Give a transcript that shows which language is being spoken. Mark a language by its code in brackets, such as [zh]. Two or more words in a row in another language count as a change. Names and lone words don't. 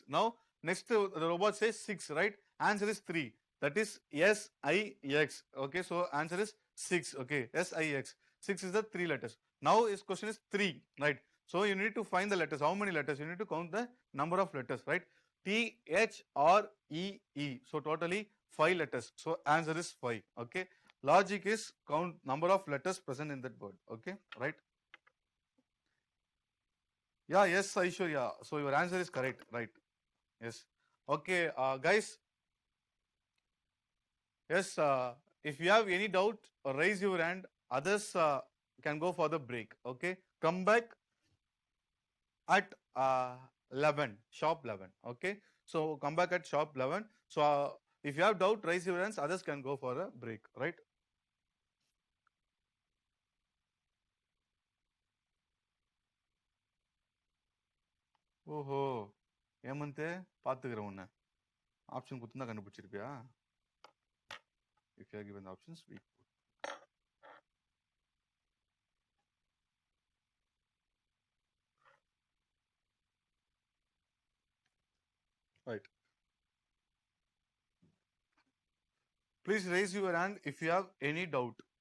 [en] Now next the robot says 6, right? Answer is 3. That is S-I-X. Okay. So answer is 6. Okay. S-I-X. 6 is the 3 letters. Now his question is 3, right? So you need to find the letters. How many letters? You need to count the number of letters, right? T-H-R-E-E. So totally 5 letters. So answer is 5. Okay. Logic is count number of letters present in that word. Okay. Right? Yeah. Yes, Aishwarya. So your answer is correct. Right. Yes. Okay. Guys. Yes. If you have any doubt, raise your hand. Others can go for the break. Okay. Come back at 11, sharp 11. Okay. So come back at sharp 11. So if you have doubt, raise your hands. Others can go for a break. Right. [ta] ஓஹோ, ஏமந்தே பார்த்துக்கிறேன் உன்னை. ஆப்ஷன் கொடுத்து தான் கண்டுபிடிச்சிருப்பியா? [en] If you are given the options, we put. Right. Please raise your hand if you have any doubt.